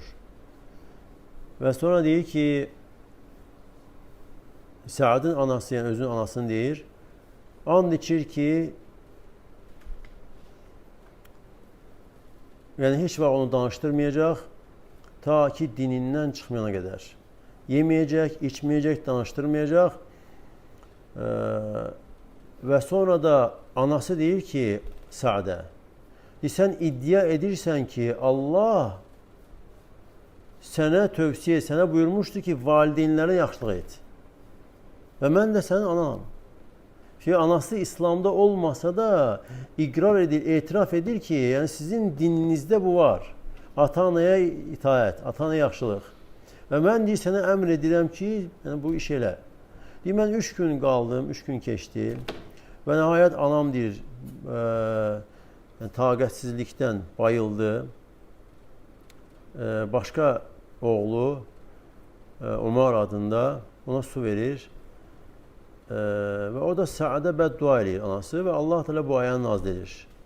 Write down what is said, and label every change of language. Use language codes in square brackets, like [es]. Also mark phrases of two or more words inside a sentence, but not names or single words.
[az] Ve sonra deyir ki, Sa'd'ın anası, yani özünün anasını deyir, and içir ki, yani hiç vaxt onu danıştırmayacak, ta ki [tr] dininden çıkmayana kadar. [az] Yemeyecek, içmeyecek, danıştırmayacak. Ve sonra da anası deyir ki Sa'd'e, sen iddia edirsən ki, Allah sənə tövsiyə, sənə buyurmuşdu ki, valideynlərə yaxşılıq et. Ve mən də sənin anam. Anası İslam'da olmasa da ikrar edir, itiraf edir ki, yani sizin dininizde bu var. Ata-anaya itaat, ata-anaya yaxşılıq. Ve ben deyir, sənə əmr edirəm ki, yani bu iş elə. Deyir, mən 3 gün qaldım, 3 gün keçdi. Ve nihayet anam deyir, yani taqətsizlikdən bayıldı. [tr] Başka oğlu, Umar adında, ona su verir. [az] Ve o da Sa'd'a beddua edir anası ve Allah Teala bu ayağını nazil edir.